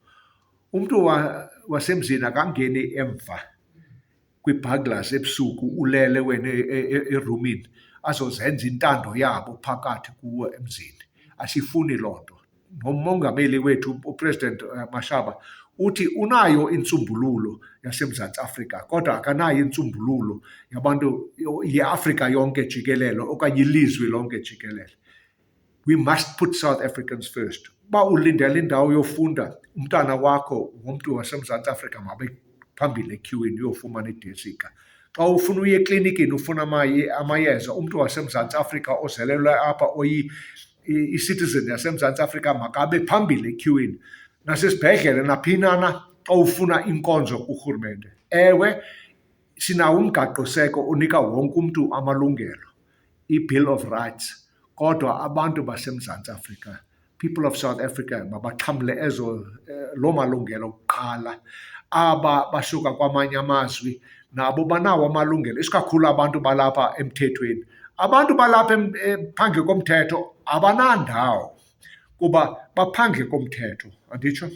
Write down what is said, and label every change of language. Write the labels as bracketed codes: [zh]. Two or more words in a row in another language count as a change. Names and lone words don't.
[xh] Umntu wasemzini akangeni emva kwii-burglars ebusuku ulele wena erumini azozenza intando yabo phakathi kuwe emzini. Asifuni loo nto. Nomongameli wethu uPresident Mashaba uthi unayo insumbululo yaseMzantsi Afrika, kodwa akanayo insumbululo yabantu yeAfrika yonke jikelele okanye ilizwe lonke jikelele. [en] We must put South Africans first. [xh] Uba ulindela indawo yofunda, umntana wakho ngumntu waseMzantsi Afrika mabe phambili equeuini uyofumana idesika. Xa ufuna uye eklinikini ufuna amayeza, umntu waseMzantsi Afrika ozelelwe apha i-citizen yaseMzantsi Afrika makabe phambili equeuini. Nasesibhedlele naphinana xa ufuna inkonzo kurhulumente. Ewe, sinawo umgaqoseko onika wonke umntu amalungelo, [en] i-Bill of Rights, [xh] kodwa abantu baseMzantsi Afrika, [en] people of South Africa, [xh] mabaxhamle loo malungelo kuqala. Aba basuka kwamanye amazwi nabo banawo amalungelo, isikakhulu abantu balapha emthethweni. Abantu balapha phandle komthetho abanandawo, kuba baphandle komthetho, anditsho?